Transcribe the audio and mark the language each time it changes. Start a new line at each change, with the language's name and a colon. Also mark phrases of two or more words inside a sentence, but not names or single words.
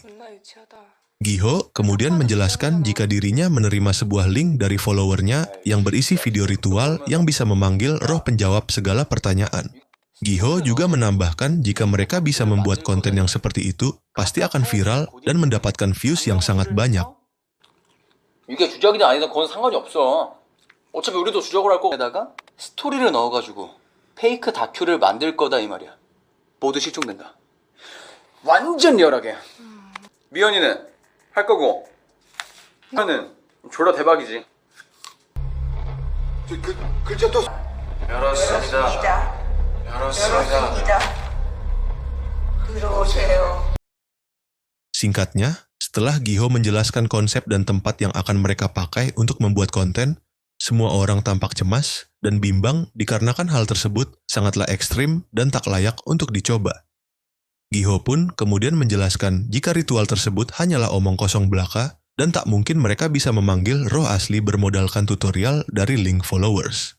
Indonesian: Giho kemudian menjelaskan jika dirinya menerima sebuah link dari followernya yang berisi video ritual yang bisa memanggil roh penjawab segala pertanyaan. Giho juga menambahkan jika mereka bisa membuat konten yang seperti itu, pasti akan viral dan mendapatkan views yang sangat banyak.
Korean: 이게 주작이든 아니든 그건 상관이 없어. 어차피 우리도 주작을 할 거에다가 스토리를 넣어가지고 페이크 다큐를 만들 거다 이 말이야. 모두 실종된다. 완전 리얼하게. 미연이는 할 거고 나는 졸라 대박이지. 글자 또 열었습니다. 열었습니다. 들어오세요.
Indonesian: Singkatnya, setelah Giho menjelaskan konsep dan tempat yang akan mereka pakai untuk membuat konten, semua orang tampak cemas dan bimbang dikarenakan hal tersebut sangatlah ekstrim dan tak layak untuk dicoba. Giho pun kemudian menjelaskan jika ritual tersebut hanyalah omong kosong belaka dan tak mungkin mereka bisa memanggil roh asli bermodalkan tutorial dari link followers.